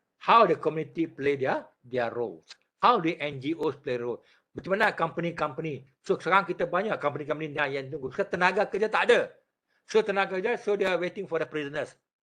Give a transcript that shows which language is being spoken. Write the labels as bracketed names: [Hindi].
[English] How the community play their roles. How the NGOs play role. [Malay] Macam mana company-company. So sekarang kita banyak company-company yang tunggu. So tenaga kerja tak ada. [English] So [Malay] tenaga kerja, [English] so they are waiting for the prisoners.